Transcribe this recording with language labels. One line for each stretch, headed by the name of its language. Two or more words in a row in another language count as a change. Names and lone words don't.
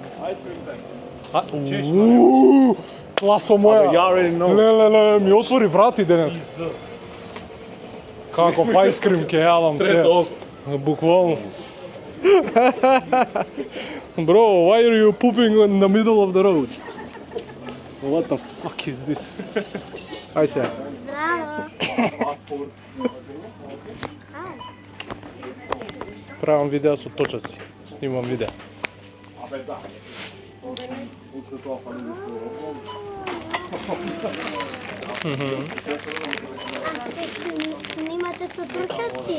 English: Ice cream time.
Macedonian: Класо моја.
English: You already know.
Macedonian: Леле, ми отвори врати денес. Каков айскрим ке јадам се. Буквално.
English: Bro, why are you pooping in the middle of the road? What the fuck is this?
Macedonian: Ај се. Правам видео со точаци. Снимам видео. Абе да. Утре тоа фали да се Снимате со точаци?